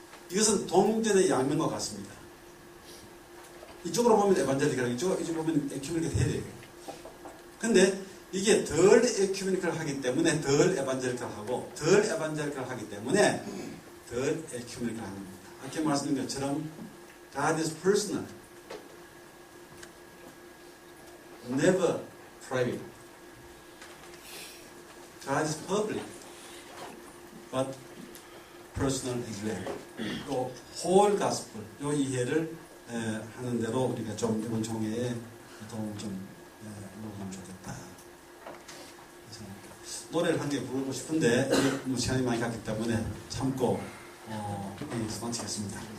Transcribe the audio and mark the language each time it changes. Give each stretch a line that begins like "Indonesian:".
Korean: 이것은 동전의 양면과 같습니다. 이쪽으로 보면 에반젤리컬, 이쪽으로 보면 에큐메니컬 해야 돼요. 근데 이게 덜 에큐메니컬 하기 때문에 덜 에반젤리컬 하고, 덜 에반젤리컬 하기 때문에 덜 에큐메니컬 하는 겁니다. 아까 말씀드린 것처럼
English: God is personal, never private. God is public, but personal as well.
Korean: 또 whole gospel, 요 이해를 하는 대로 우리가 좀 이번 총회에 도움 좀 이루면 좋겠다. 그래서 노래를 한 개 부르고 싶은데 너무 시간이 많이 갔기 때문에 참고 여기서 마치겠습니다.